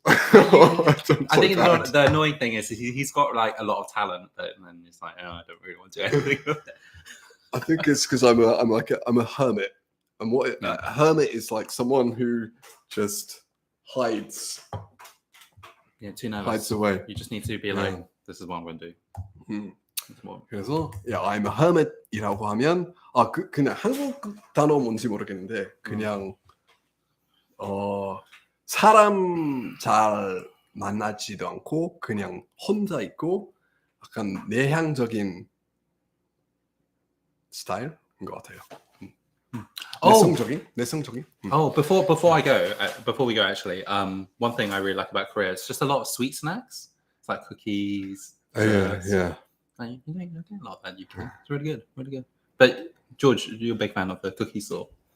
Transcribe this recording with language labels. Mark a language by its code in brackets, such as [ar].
[en] I think the annoying thing is he's got like a lot of talent, but then it's like, I don't really want to do anything with it. I think it's because I'm a hermit, and a hermit is like someone who just hides. Yeah, too nervous. Hides away. You just need to be like, this is what I'm going to do. [ko] 그래서 [en] I'm a hermit [ko] 이라고 하면 그냥 한국 단어 뭔지 모르겠는데 그냥 사람 잘 만나지도 않고 그냥 혼자 있고 약간 내향적인 스타일인 것 같아요. 내성적인. [en] Oh, before we go, actually, one thing I really like about Korea is just a lot of sweet snacks. It's like cookies. Yeah. Like, you don't get a lot of that in UK. It's really good. But George, you're a big fan of the cookie store.